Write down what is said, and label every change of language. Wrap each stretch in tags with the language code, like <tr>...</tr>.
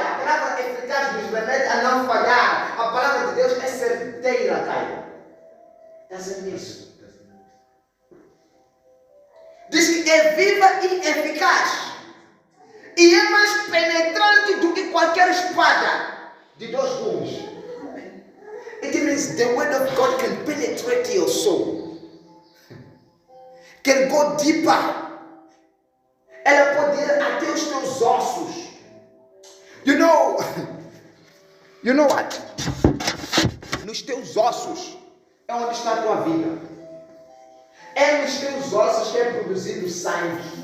<pt>A palavra eficaz nos remete a não falhar. A palavra de Deus é certeira, Caio.</pt> <en>Doesn't miss.</en> <pt>Diz que é viva e eficaz. E é mais penetrante do que qualquer espada de dois gumes.</pt> <en>It means the word of God can penetrate your soul. Can go deeper.</en> <pt>Ela pode ir até os teus ossos.</pt> <en>You know what?</en> <pt>Nos teus ossos é onde está a tua vida. É nos teus ossos que é produzido sangue.</pt>